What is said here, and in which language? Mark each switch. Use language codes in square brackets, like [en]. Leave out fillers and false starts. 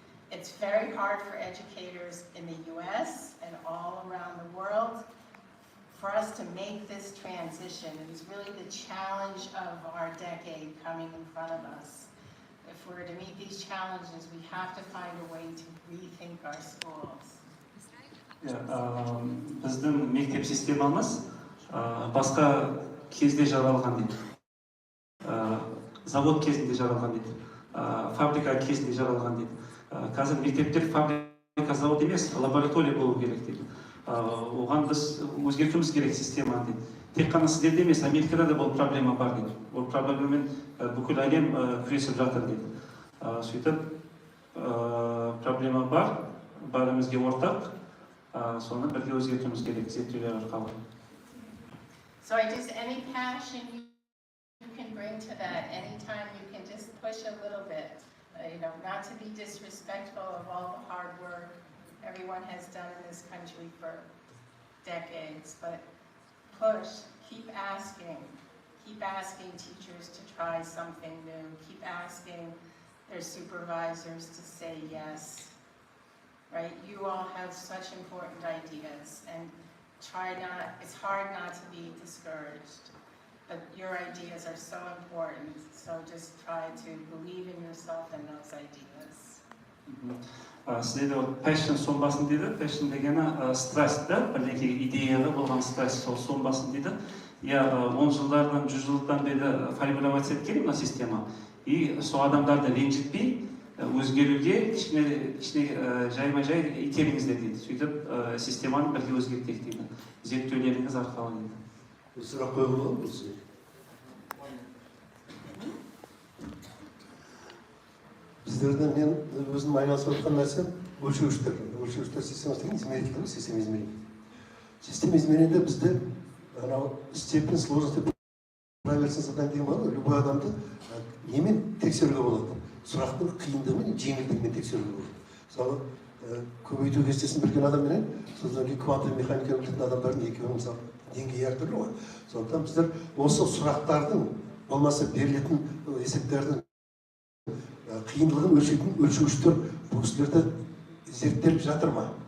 [en] It's very hard for educators in the US and all around the world for us to make this transition. It is really the challenge of our decade coming in front of us. If we're to meet these challenges, we have to find a way to rethink our schools. [kk] Біздің мектеп системамыз басқа кезде жаралған дейді. Завод кезінде жаралған дейді. Фабрика кезінде жаралған дейді. Қазір мектептер фабрика, завод емес, лаборатория болу керек дейді. Оған біз өзгертуіміз керек системаны дейді. Тек қана сіздерде емес, Америкада да бұл проблема бар дейді. Бұл проблемамен бүкіл әлем күресіп жатыр дейді. Сөйтіп, проблема бар, бәрімізге ортақ. Соны бірге өзгертуіміз керек зерттеулер арқылы. [en] So any passion you can bring to that, anytime you can just push a little bit, you know, not to be disrespectful of all the hard work everyone has done in this country for decades, but push, keep asking teachers to try something new, keep asking their supervisors to say yes. Right? You all have such important ideas, and it's hard not to be discouraged, but your ideas are so important, so just try to believe in yourself and those ideas. [kk] Сіздерде passion сонбасын дейді, passion дегені страсть, бірдеңе идеяға болған страсть, сол сонбасын дейді. 10 жылдардан, 100 жылдан бері формировать еткен мына система, и сол адамдарды ренжітпей, өзгеруге кішкене жайма-жай итеріңіздер дейді. Сөйтіп, системаны бірге өзгертейік дейді. Зерттеулеріңіз арқылы дейді. Сұрақ қойып болады ма сізге? Біздерде мен өзім айналысып жатқан нәрсе өлшеуіштер. Өлшеуіштер системасы деген измеритель ғой, [ru] система измерения. Система измерения [kk] бізде [ru] степень сложности правильности задания [kk] деген бар ғой, любой адамды немен тексеруге болады? Сұрақтың қиындығы мен жеңілдігімен тексеруге болады. Мысалы, көбейту кестесін білген адамменен, содан кейін квантовая механика білетін адамдардың екеуінің мысалы деңгейі әртүрлі ғой. Сондықтан біздер осы сұрақтардың, болмаса берілетін есептердің қиындылығын өлшейтін өлшеуіштер бұл кісілерді зерттеліп жатыр ма?